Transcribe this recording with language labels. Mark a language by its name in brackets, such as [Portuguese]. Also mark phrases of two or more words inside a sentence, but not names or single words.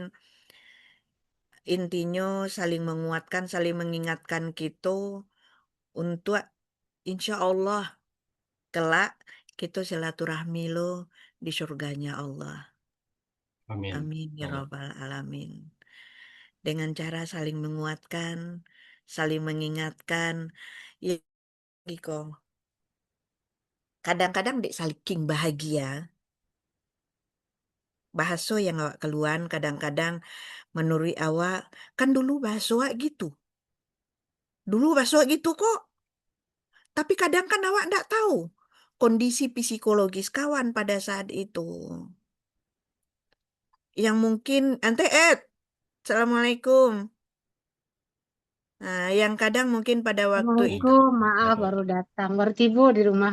[Indonesian] Intinya saling menguatkan, saling mengingatkan kita untuk [Arabic] insya Allah [Indonesian] kelak kita silaturahmi lo di surganya Allah. Amin. Amin ya Amin. [Arabic] Rabbal Alamin. [Indonesian] Dengan cara saling menguatkan, saling mengingatkan. Ya, Iko. Kadang-kadang dek saling bahagia. Bahaso yang awak keluar kadang-kadang menurut awak, kan dulu bahaso awak gitu. Dulu bahaso awak gitu kok. Tapi kadang kan awak ndak tahu kondisi psikologis kawan pada saat itu. Yang mungkin, Ante Ed, Assalamualaikum. Nah, yang kadang mungkin pada waktu itu, Assalamualaikum, maaf baru datang, baru tiba di rumah.